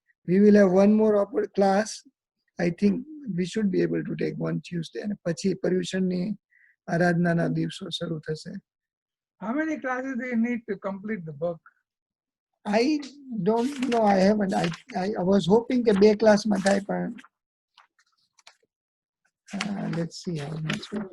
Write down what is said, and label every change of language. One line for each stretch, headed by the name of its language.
English: We will have one more class. I think we should be able to take one Tuesday.
Gujarati: અને પછી પર્યુષણની આરાધનાના દિવસો શરૂ થશે.
English: How many classes do you need to complete the book? I don't know. I haven't. I was hoping
Gujarati: કે 2 ક્લાસમાં થાય, પણ
English: let's see how much.